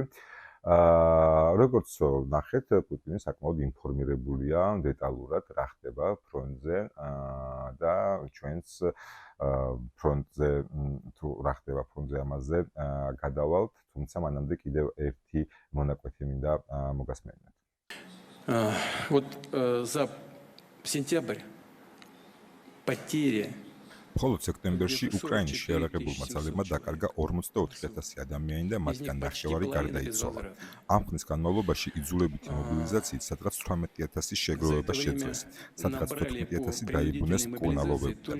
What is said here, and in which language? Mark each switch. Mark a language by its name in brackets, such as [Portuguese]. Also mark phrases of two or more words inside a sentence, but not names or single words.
[Georgian] როგორც ნახეთ, პუტინი საკმაოდ ინფორმირებულია დეტალურად რა ხდება ფრონტზე და ჩვენც ფრონტზე თუ რა ხდება ფრონტზე ამაზე გადავალთ, თუმცა მანამდე კიდევ ერთი მონაკვეთი მინდა მოგასმენოთ. [Russian] Вот за сентябрь потери [Georgian] მხოლოდ სექტემბერში უკრაინის შეიარაღებულმა ძალებმა დაკარგა 44,000 ადამიანი და მათგან ნახევარი გარდაიცვალა. ამ ხნის განმავლობაში იძულებითი მობილიზაციით სადღაც 18,000 შეგროვება შეძლეს, სადღაც 14,000 დაიბრუნეს მკურნალობებიდან.